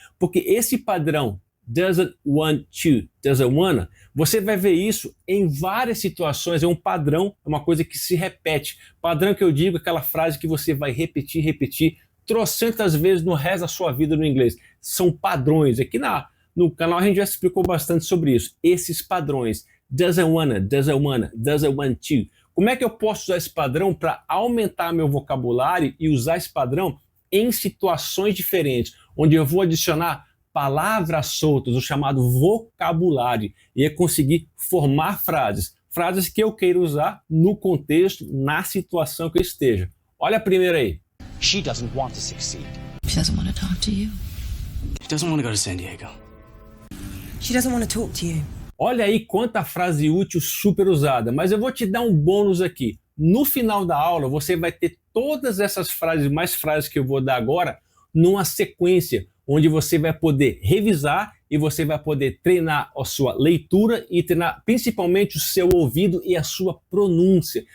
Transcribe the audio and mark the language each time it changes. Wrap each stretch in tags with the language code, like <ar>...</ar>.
<pt>Porque esse padrão doesn't want to, doesn't wanna, você vai ver isso em várias situações, é um padrão, é uma coisa que se repete. Padrão que eu digo é aquela frase que você vai repetir trocentas vezes no resto da sua vida no inglês. São padrões. Aqui no canal a gente já explicou bastante sobre isso. Esses padrões.</pt> <en>Doesn't wanna, doesn't wanna, doesn't want to.</en> <pt>Como é que eu posso usar esse padrão para aumentar meu vocabulário e usar esse padrão em situações diferentes, onde eu vou adicionar palavras soltas, o chamado vocabulário, e é conseguir formar frases que eu queira usar no contexto, na situação que eu esteja. Olha a primeira aí.</pt> <en>She doesn't want to succeed. She doesn't want to talk to you. She doesn't want to go to San Diego. She doesn't want to talk to you.</en> <pt>Olha aí quanta frase útil super usada, mas eu vou te dar um bônus aqui. No final da aula você vai ter todas essas frases, mais frases que eu vou dar agora, numa sequência, onde você vai poder revisar e você vai poder treinar a sua leitura e treinar principalmente o seu ouvido e a sua pronúncia.</pt>